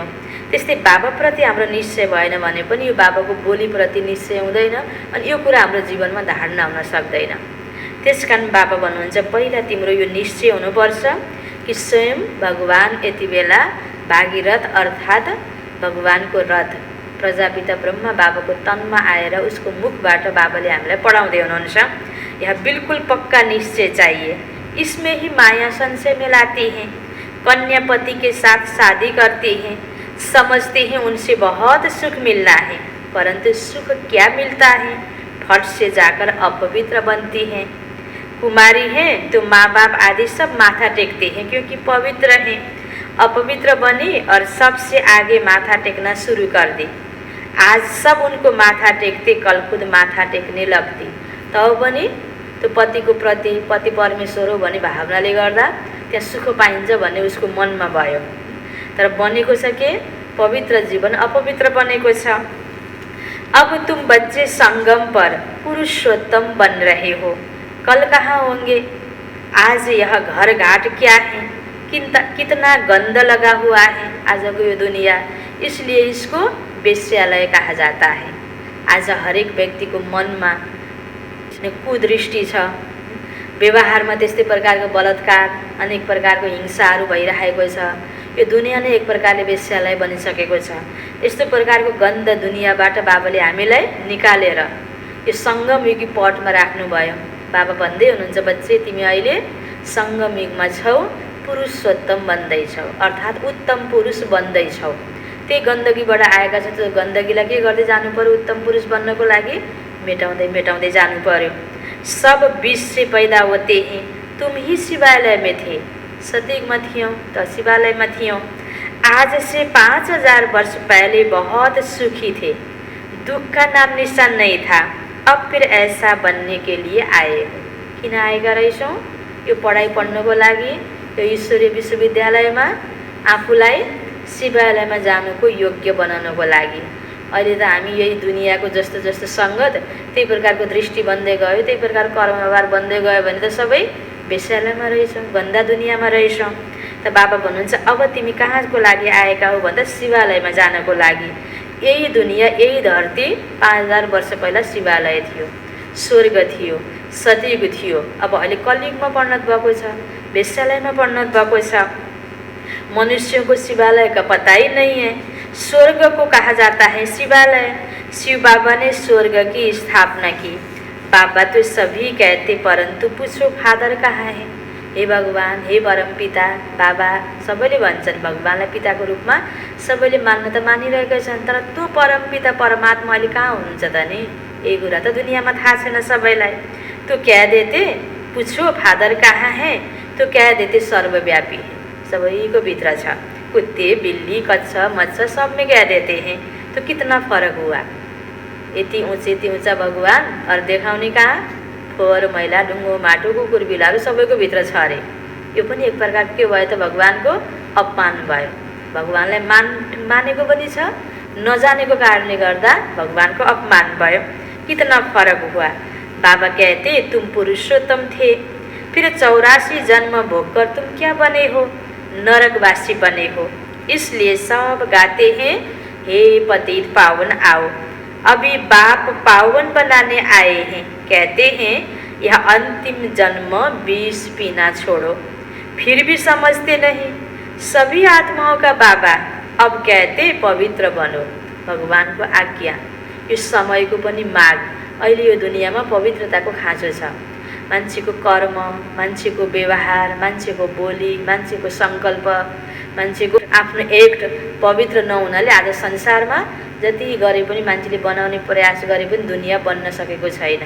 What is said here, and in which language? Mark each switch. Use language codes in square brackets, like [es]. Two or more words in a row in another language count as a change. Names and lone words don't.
[ne] त्यस्तै बाबाप्रति हाम्रो निश्चय भएन भने पनि यो बाबाको बोलीप्रति निश्चय हुँदैन, अनि यो कुरा हाम्रो जीवनमा धारणा हुन सक्दैन। त्यसकारण बाबा भन्नुहुन्छ, पहिला तिम्रो यो निश्चय हुनुपर्छ कि स्वयं भगवान यति बेला भागीरथ अर्थात् भगवानको रथ प्रजापिता ब्रह्मा बाबाको तनमा आएर उसको मुखबाट बाबाले हामीलाई पढाउँदै हुनुहुन्छ। [hi] यह बिल्कुल पक्का निश्चय चाहिए, इसमें ही माया संशय मिलाती हैं, कन्या पति के साथ शादी करती हैं, समझते हैं उनसे बहुत सुख मिलना है, परंतु सुख क्या मिलता है? फट से जाकर अपवित्र बनती हैं। कुमारी हैं तो माँ बाप आदि सब माथा टेकते हैं क्योंकि पवित्र हैं। अपवित्र बनी और सबसे आगे माथा टेकना शुरू कर दी। आज सब उनको माथा टेकते, कल खुद माथा टेकने लगती। [ne] तब पनि त्यो पतिको प्रति, पति परमेश्वर हो भन्ने भावनाले गर्दा त्यहाँ सुख पाइन्छ भन्ने उसको मनमा भयो। तर बनेको छ के? पवित्र जीवन अपवित्र बनेको छ। [hi] अब तुम बच्चे संगम पर पुरुषोत्तम बन रहे हो, कल कहाँ होंगे? आज यह घर घाट क्या है? कितना गंद लगा हुआ है आज को ये दुनिया, इसलिए इसको वेश्यालय कहा जाता है। [ne] आज हरेक व्यक्ति [hi] को मन में [ne] कुदृष्टि छ, व्यवहार में त्यस्तै प्रकारको बलात्कार, अनेक प्रकारको हिंसाहरू भइरहेको छ। यो दुनिया नै एक प्रकारले वेश्यालय बनिसकेको छ। यस्तो प्रकारको गन्ध दुनियाबाट बाबाले हामीलाई निकालेर यो सङ्गमयुगी पटमा राख्नुभयो। बाबा भन्दै हुनुहुन्छ, बच्चे तिमी अहिले सङ्गमयुगमा छौ, पुरुषोत्तम बन्दैछौ, अर्थात् उत्तम पुरुष बन्दैछौ। त्यही गन्दगीबाट आएका छ, त्यो गन्दगीलाई के गर्दै जानु पर्यो? उत्तम पुरुष बन्नको लागि मेटाउँदै मेटाउँदै जानु पर्यो। [hi] सब विष से पैदा होते हैं, तुम ही शिवालय में थे। सतयुग में थियौ तो शिवालय में थियौ। आज से 5000 वर्ष पहले बहुत सुखी थे, दुख का नाम निशान नहीं था। अब फिर ऐसा बनने के लिए आए हो। [ne] किन आएका रहेछौँ? यो पढाइ पढ्नको लागि, यो ईश्वरीय विश्वविद्यालयमा आफूलाई शिवालयमा जानुको योग्य बनाउनको लागि। अहिले त हामी यही दुनियाँको जस्तो जस्तो सङ्गत त्यही प्रकारको दृष्टि बन्दै गयो, त्यही प्रकारको कर्मभार बन्दै गयो भने त सबै वेश्यालयमा रहेछौँ, गन्दा दुनियाँमा रहेछौँ। त बाबा भन्नुहुन्छ अब तिमी कहाँको लागि आएका हो भन्दा शिवालयमा जानको लागि। यही दुनियाँ, यही धरती 5000 वर्ष पहिला शिवालय थियो, स्वर्ग थियो, सतयुग थियो। अब अहिले कलियुगमा परिणत भएको छ, वेश्यालयमा परिणत भएको छ। [hi] मनुष्यों को शिवालय का पता ही नहीं है। स्वर्ग को कहा जाता है शिवालय। शिव बाबा ने स्वर्ग की स्थापना की। बाबा तो सभी कहते परंतु पूछो फादर कहाँ है। [ne] हे भगवान, हे परम पिता बाबा सबैले भन्छन्, भगवानलाई पिताको रूपमा सबैले मान्न त मानिरहेका छन्, तर त्यो परम पिता परमात्मा अहिले कहाँ हुनुहुन्छ त नि? यही कुरा त दुनियाँमा थाहा छैन सबैलाई। [hi] तो कह देते पूछो फादर कहाँ है, तो कह देते सर्वव्यापी है, [ne] सबैको भित्र छ। [hi] कुत्ते बिल्ली कच्चा मच्छर सब में कह देते हैं। तो कितना फर्क हुआ? यति ऊँचा भगवान और देखाउने कहाँ? [ne] फोहोर मैला ढुङ्गो माटो कुकुर बिलाहरू सबैको भित्र छ अरे। यो पनि एक प्रकार के भयो त भगवानको अपमान भयो। भगवानलाई मानेको पनि छ, नजानेको कारणले गर्दा भगवानको अपमान भयो। [hi] कितना फरक हुआ। बाबा कहते तुम पुरुषोत्तम थे, फिर 84 जन्म भोग कर तुम क्या बने हो? नरकवासी बने हो। इसलिए सब गाते हैं हे पतित पावन आओ, अभी बाप पावन बनाने आए हैं। कहते हैं यह अंतिम जन्म विष पीना छोड़ो, फिर भी समझते नहीं। सभी आत्माओं का बाबा अब कहते पवित्र बनो। [ne] भगवानको आज्ञा, यो समयको पनि माग। अहिले यो दुनियाँमा पवित्रताको खाँचो छ। मान्छेको कर्म, मान्छेको व्यवहार, मान्छेको बोली, मान्छेको सङ्कल्प, मान्छेको आफ्नो एक्ट पवित्र नहुनाले आज संसारमा जति गरे पनि मान्छेले बनाउने प्रयास गरे पनि दुनियाँ बन्न सकेको छैन।